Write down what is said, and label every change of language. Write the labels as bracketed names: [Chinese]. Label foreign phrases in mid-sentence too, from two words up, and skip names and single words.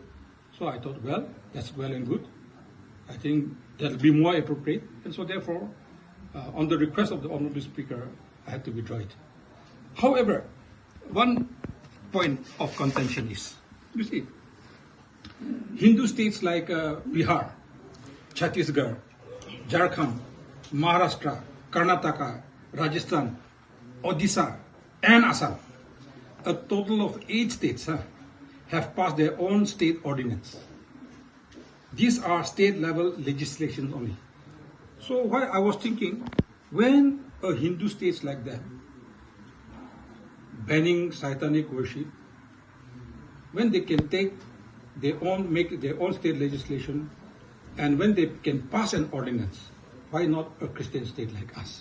[English] So I thought, well, that's well and good. I think that will be more appropriate. And so therefore, on the request of the Honorable Speaker, I had to withdraw it. However, one point of contention is, you see, Hindu states like Bihar, Chhattisgarh, Jharkhand, Maharashtra, Karnataka, Rajasthan, Odisha, and Assam, a total of 8 states have passed their own state ordinance. These are state-level legislation only. So why I was thinking, when a Hindu states like that, banning satanic worship, when they can take make their own state legislation, and when they can pass an ordinance, why not a Christian state like us?